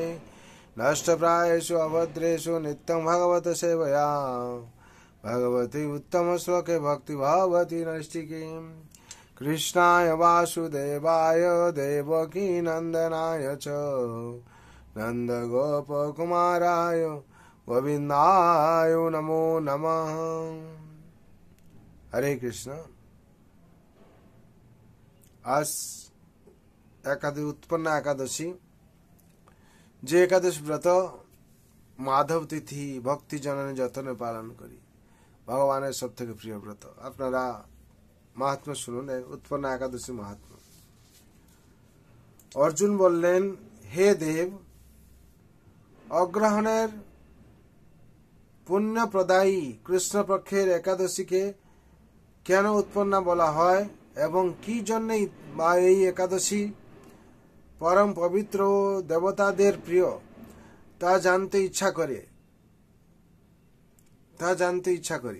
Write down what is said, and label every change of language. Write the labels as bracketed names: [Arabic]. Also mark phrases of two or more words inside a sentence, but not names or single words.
[Sanskrit] नष्टप्रायेषु अभद्रेषु नित्यं भगवत सेवया भगवती उत्तम श्लोके भक्ति भवति नैष्टिकीम्। कृष्णाय वासुदेवाय देवकी नंदनाय च नंदगोपकुमाराय गोविंदाय नमो नमः। [Bangla] হরে কৃষ্ণ। আজ উৎপন্ন একাদশী, যে একাদশী ব্রত মাধব তিথি ভক্তি জনে যতনে পালন করি ভগবান সব থেকে প্রিয় ব্রত। আপনারা महात्मा শুনুন উৎপন্ন একাদশী মাহাত্ম্য। अर्जुन বললেন, हे देव, অগ্রহণের পুণ্য প্রদায়ী কৃষ্ণ পক্ষের একাদশীকে কেন উৎপন্ন বলা হয় এবং কি জন্য এই একাদশী পরম পবিত্র ও দেবতাদের প্রিয় তা জানতে ইচ্ছা করি।